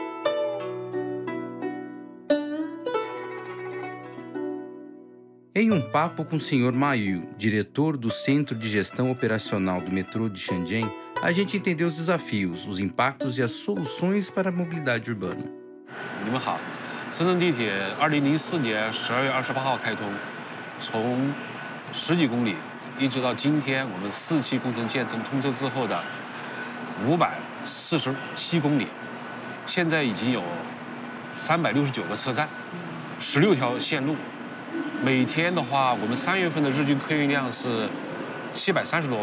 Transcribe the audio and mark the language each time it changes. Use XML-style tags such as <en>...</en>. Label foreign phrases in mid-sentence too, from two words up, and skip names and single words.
<pt>Em um papo com o Sr. Ma Yu, diretor do Centro de Gestão Operacional do Metrô de Shenzhen, a gente entendeu os desafios, os impactos e as soluções para a mobilidade urbana.</pt> <zh>你们好，深圳地铁2004年12月28号开通，从10几公里一直到今天我们4期工程建成通车之后的547公里，现在已经有369个车站，16条线路，每天的话，我们3月份的日均客运量是730多</zh>